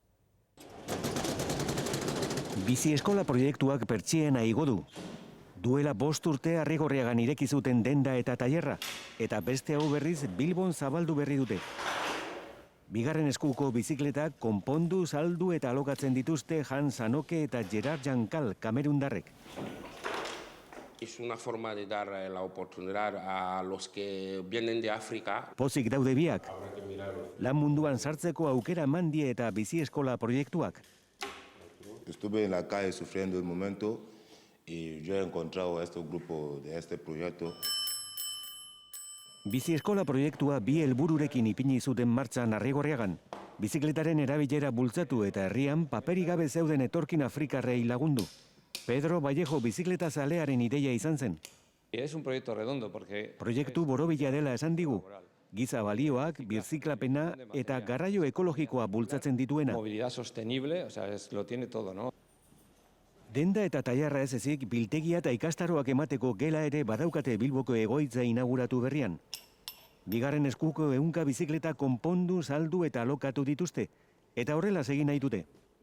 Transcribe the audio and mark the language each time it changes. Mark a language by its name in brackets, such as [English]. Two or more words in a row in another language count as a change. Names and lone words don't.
[Basque] Bizi eskola proiektuak pertsiena igo du. Duela 5 urte Arrigorriagan ireki zuten denda eta tailerra, eta beste hau berriz Bilbon zabaldu berri dute. Bigarren eskuko bizikletak konpondu, saldu eta alokatzen dituzte Hans Sanoke eta Gerard Jankal kamerundarrek. [Spanish] Es una forma de dar la oportunidad a los que vienen de África. [Basque] Pozik daude biak. Lan munduan sartzeko aukera eman die eta bizi eskola proiektuak. [Spanish] Estuve en la calle sufriendo un momento y yo he encontrado a este grupo de este proyecto. [Basque] Bizi eskola proiektua bi helbururekin ipini zuten martxan Arrigorriagan. Bizikletaren erabilera bultzatu eta herrian paperik gabe zeuden etorkin afrikarrei lagundu. Pedro Vallejo bizikleta zalearen ideia izan zen. [Spanish] Es un proyecto redondo porque [Basque] Proiektu borobila dela esan digu. Giza balioak, birziklapena eta garraio ekologikoa bultzatzen dituena. [Spanish] movilidad sostenible, o sea, lo tiene todo, ¿no? [Basque] Denda eta tailerra ez ezik biltegia eta ikastaroak emateko gela ere badaukate Bilboko egoitza inauguratu berrian. Bigarren eskuko 100 bizikleta konpondu, saldu eta alokatu dituzte, eta horrela egin nahi dute.